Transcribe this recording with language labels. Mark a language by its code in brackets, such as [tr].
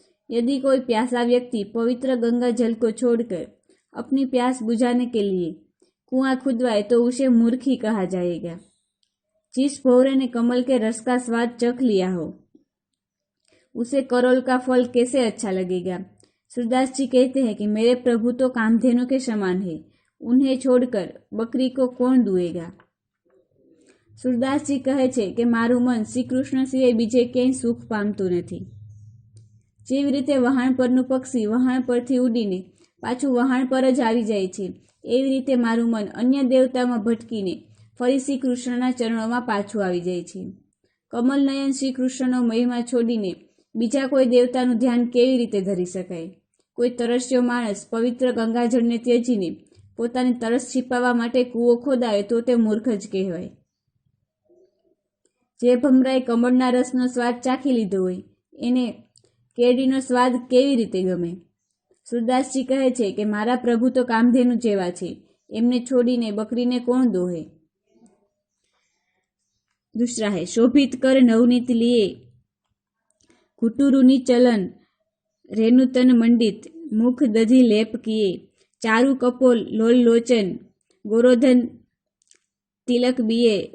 [hi] यदि कोई प्यासा व्यक्ति पवित्र गंगा जल को छोड़कर अपनी प्यास बुझाने के लिए कुआं खुदवाए तो उसे मूर्ख ही कहा जाएगा। जिस भौरे ने कमल के रस का स्वाद चख लिया हो, उसे करोल का फल कैसे अच्छा लगेगा। सूरदास जी कहते हैं कि मेरे प्रभु तो कामधेनु के समान है, उन्हें छोड़कर बकरी को कौन दुएगा। [gu] सूरदास जी कहे છે કે મારું મન શ્રી કૃષ્ણ સિવાય બીજે ક્યાંય સુખ પામતું નથી। જેવી રીતે વહાણ પરનું પક્ષી વહાણ પરથી ઉડીને પાછું વહાણ પર જ આવી જાય છે, એવી રીતે મારું મન અન્ય દેવતામાં ભટકીને ફરી શ્રી કૃષ્ણના ચરણોમાં પાછું આવી જાય છે। કમલ નયન શ્રી કૃષ્ણનો મહિમા છોડીને બીજા કોઈ દેવતાનું ધ્યાન કેવી રીતે ધરી શકાય। કોઈ તરસ્યો માણસ પવિત્ર ગંગાજળને ત્યજીને પોતાની તરસ छिपावा માટે કૂવો ખોદાવે તો તે મૂર્ખ જ કહેવાય। જે ભમરાએ કમળના રસનો સ્વાદ ચાખી લીધો હોય એને કેરીનો સ્વાદ કેવી રીતે ગમે। सूरदासजी कहे છે કે મારા પ્રભુ તો કામધેનુ જેવા છે, એમને છોડીને બકરીને કોણ દોહે। [bra] दूसरा है शोभित कर नवनीत लिए घुटुरुनी चलन रेणुतन मंडित मुख दधी लेप किए। चारु कपोल लोल लोचन गोरोधन तिलक बिये।